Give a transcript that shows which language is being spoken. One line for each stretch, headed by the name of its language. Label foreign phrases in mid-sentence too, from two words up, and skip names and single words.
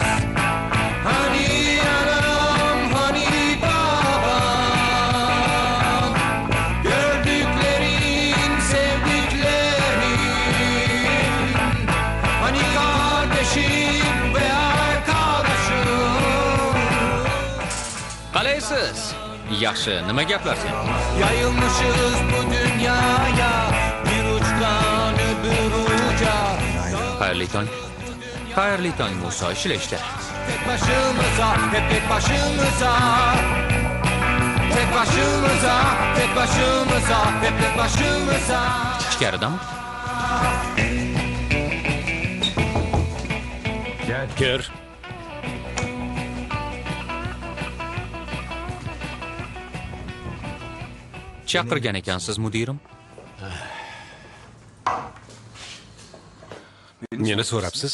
Turkish: Hani anam, hani babam, gördüklerin, sevdiklerin, hani kardeşim ve arkadaşım.
Uzbek: Qalaysiz? Yaxshi, nima gaplar sen?
Turkish: Yayılmışız bu dünyaya, bir uçtan öbür uca.
Uzbek: Xayrli tong. Xayrli tong Musa, ishla.
Turkish: Tek başımıza, hep tek başımıza. Tek başımıza, tek başımıza, hep tek başımıza.
Uzbek: Ichkaridami? Kir. Chaqirgan ekansiz, mudirim. Meni so'rabsiz?